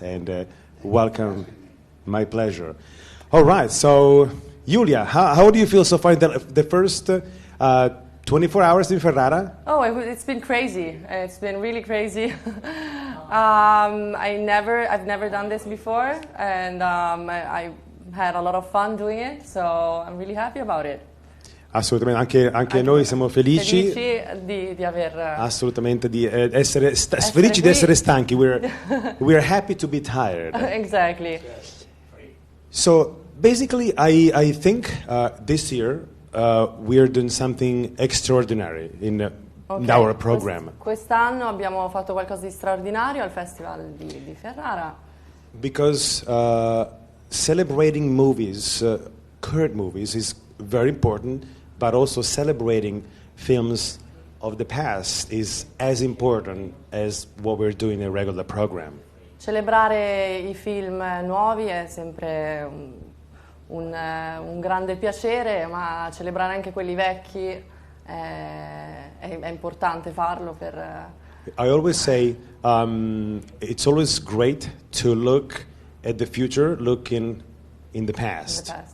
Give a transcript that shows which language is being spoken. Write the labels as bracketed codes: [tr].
[en] And welcome. My pleasure. All right, so Julia, how do you feel so far the first 24 hours in Ferrara? Oh, it's been crazy. It's been really crazy. I've never done this before, and I had a lot of fun doing it, so I'm really happy about it. [it] Assolutamente, anche noi siamo felici di aver assolutamente di essere felici di essere stanchi. [en] We're happy to be tired. Exactly. So basically, I think this year we're doing something extraordinary in our program. [it] Quest'anno abbiamo fatto qualcosa di straordinario al Festival di Ferrara. [en] Because celebrating movies, current movies, is very important, but also celebrating films of the past is as important as what we're doing in a regular program. [it] Celebrare i film nuovi è sempre un grande piacere, ma celebrare anche quelli vecchi è importante farlo per... [en] I always say it's always great to look at the future looking in the past.